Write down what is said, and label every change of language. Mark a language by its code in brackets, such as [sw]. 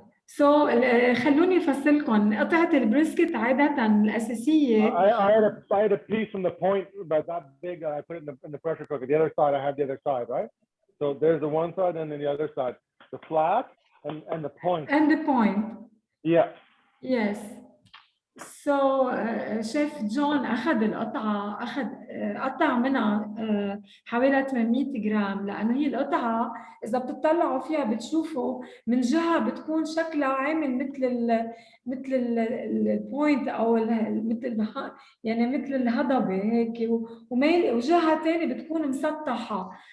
[ar] So خلوني أفصلكم قطعة البريسكت عادة الأساسية. [en] I had a piece from the point about that big. I put it in the pressure cooker. The other side, I had the other side, right? So there's the one side and then the other side, the flat and the point. And the point. Yeah. Yes. [ar] So شيف جون أخذ القطعة قطع منها حوالي 800 جرام لأنه هي القطعة إذا بتطلعوا فيها بتشوفوا من جهة بتكون شكلها عامل مثل البوينت أو مثل الهضبة هيك وجهة تانية بتكون مسطحة.